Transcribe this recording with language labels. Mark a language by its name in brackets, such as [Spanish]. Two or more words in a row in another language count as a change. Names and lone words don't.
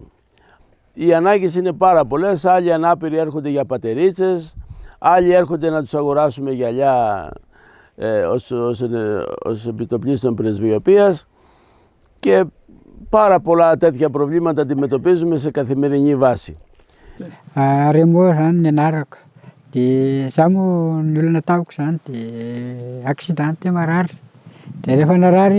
[Greek] Οι ανάγκες είναι πάρα πολλές. Άλλοι ανάπηροι έρχονται για πατερίτσες, άλλοι έρχονται να τους αγοράσουμε γυαλιά ως επιτοπλίστων πρεσβειοποίας και πάρα πολλά τέτοια προβλήματα αντιμετωπίζουμε σε καθημερινή βάση. [Malagasy] Remoran nianarako dia izaho moa ny olona taoko izany dia accidenté marary dia rehefa narary